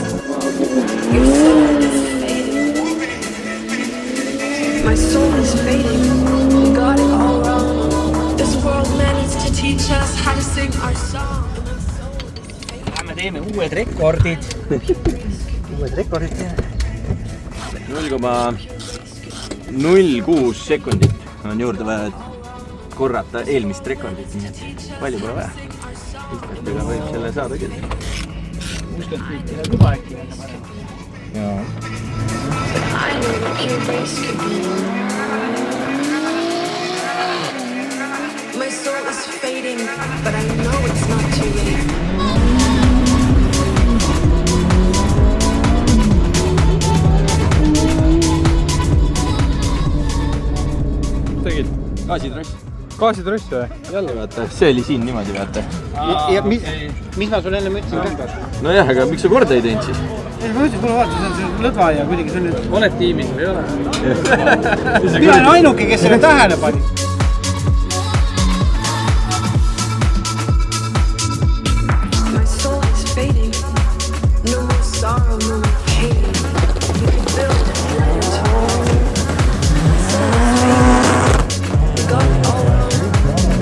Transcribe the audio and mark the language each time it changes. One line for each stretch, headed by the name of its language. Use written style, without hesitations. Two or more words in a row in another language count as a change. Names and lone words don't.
English: Your soul is my soul is fading, we got it all wrong. This world managed to teach us how to sing our song.
Estonian: Me teeme uued rekordid. Uued rekordid teeme. 0,06 sekundit on juurde vaja korrata eelmist rekordit, nii et palju pole vaja. Ega võib selle saada küll. 60 fiiti ja juba äkki enne parem. Jaa.
English: I know what pure grace could be. My soul is fading, but I know it's not too late.
Estonian: Tegid gaasitross? Gaasitross või? Jälle vaata, see oli siin niimoodi vaata. Ja mis ma sulle enne mõtlesin ka? No jah, aga miks sa korda ei teinud siis? Ma mõtlesin, kuule vaata, see on see lõdva ja kuidagi see on nüüd... Oled tiimis või ei ole? Mina olen ainuke, kes selle tähele pani.
English: My soul is fading. No more sorrow, no more pain. You can build a lighter tone. My soul is fading. We got it all wrong.